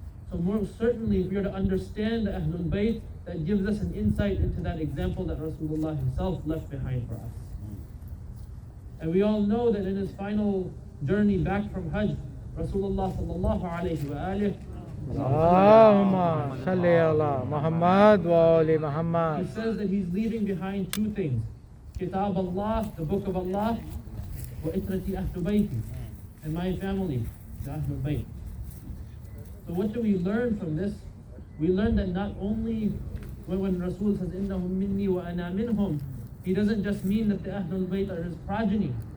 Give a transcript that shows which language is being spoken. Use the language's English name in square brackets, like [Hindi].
[English] So more certainly, if we are to understand the Ahlul Bayt, that gives us an insight into that example that Rasulullah himself left behind for us. And we all know that in his final journey back from Hajj, Rasulullah sallallahu alayhi wa alihi, [Arabic] اللهم صل على محمد وآل محمد. [English] he says that he's leaving behind two things: Kitab Allah, the book of Allah, [Arabic] wa itrati ahlu bayti, [English] and my family, the Ahlul Bayt. So what do we learn from this? We learn that not only when Rasul says [Arabic] innahum minni wa ana minhum, [English] he doesn't just mean that the Ahlul Bayt are his progeny.